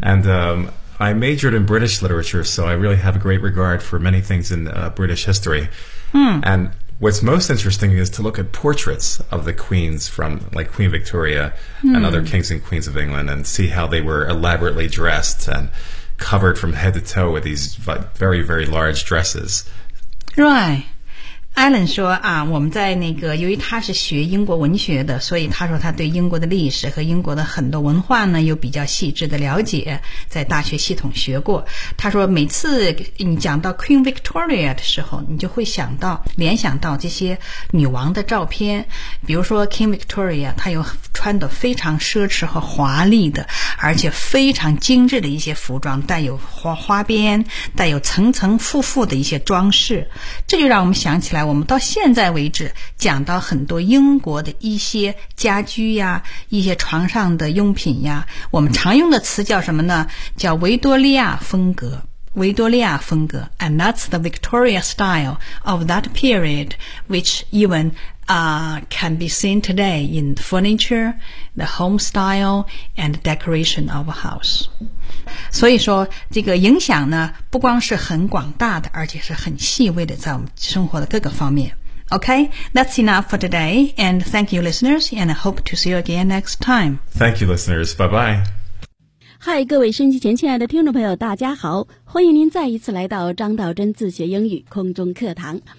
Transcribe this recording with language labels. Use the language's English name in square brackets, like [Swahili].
[English] And I majored in British literature, so I really have a great regard for many things in British history. Mm. And what's most interesting is to look at portraits of the queens from, like, Queen Victoria mm. and other kings and queens of England and see how they were elaborately dressed and... covered from head to toe with these very, very large dresses. Right. [Chinese] Alan 说啊，我们在那个，由于他是学英国文学的，所以他说他对英国的历史和英国的很多文化呢，有比较细致的了解，在大学系统学过。他说每次你讲到 Queen Victoria 的时候，你就会想到，联想到这些女王的照片，比如说 Queen Victoria, 她有穿得非常奢侈和华丽的，而且非常精致的一些服装，带有花边，带有层层复复的一些装饰。这就让我们想起来，我们到现在为止讲到很多英国的一些家居呀，一些床上的用品呀，我们常用的词叫什么呢？叫维多利亚风格。维多利亚风格 [English] ，and that's the Victoria style of that period, which even can be seen today in furniture, the home style, and decoration of a house. [Chinese] 所以说，这个影响呢，不光是很广大的，而且是很细微的，在我们生活的各个方面。 [English] Okay, that's enough for today, and thank you, listeners, and I hope to see you again next time. Thank you, listeners. Bye bye. [Chinese] 嗨，各位收音机前亲爱的听众朋友，大家好，欢迎您再一次来到张道真自学英语空中课堂。